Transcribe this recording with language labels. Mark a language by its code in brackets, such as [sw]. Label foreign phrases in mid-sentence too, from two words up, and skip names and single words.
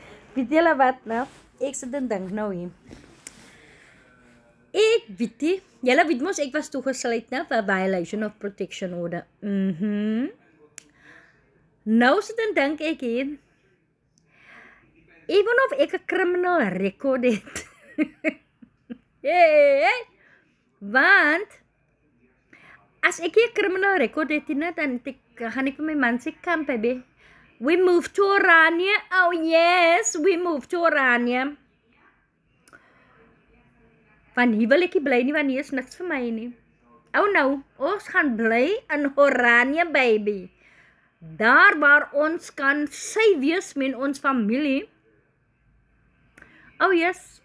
[af] Weet julle wat nou? Ek sit en dink nou hier. Ek weet nie, julle weet mos ek was toegesluit nou vir [en] violation of protection order. [af] Nou sit en dink ek hier. Even of ek 'n [en] criminal record [af] het. Hey. Want as ek 'n [en] criminal record [af] het, dan gaan ek vir my man sê, [en] "Come baby. We moved to Oranje." Oh yes, we moved to Oranje. [af] Van hier wil ek nie bly nie, want hier is niks vir my nie. [en] Oh nou, [af] ons gaan bly in Oranje, [en] baby. [af] Daar waar ons kan sy wees met ons familie. Oh yes.